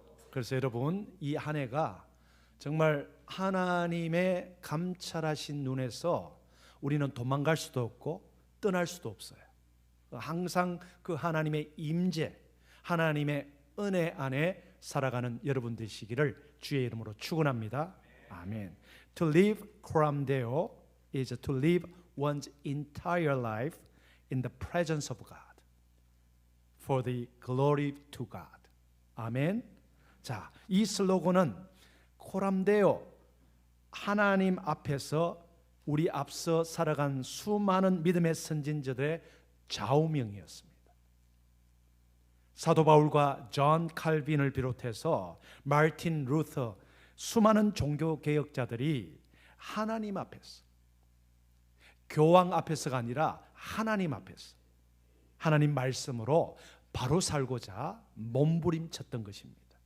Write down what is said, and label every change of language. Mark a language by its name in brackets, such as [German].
[Korean] 그래서 여러분, 이 한 해가 정말 하나님의 감찰하신 눈에서 우리는 도망갈 수도 없고 떠날 수도 없어요. 항상 그 하나님의 임재, 하나님의 은혜 안에 살아가는 여러분 되시기를 주의 이름으로 축원합니다. 아멘. [English] To live coramdeo is to live one's entire life in the presence of God for the glory to God. [Korean] 아멘. 자, 이 슬로건은 코람데오, 하나님 앞에서 우리 앞서 살아간 수많은 믿음의 선진자들의 좌우명이었습니다. 사도 바울과 존 칼빈을 비롯해서 마틴 루터, 수많은 종교 개혁자들이 하나님 앞에서, 교황 앞에서가 아니라 하나님 앞에서 하나님 말씀으로 바로 살고자 몸부림쳤던 것입니다.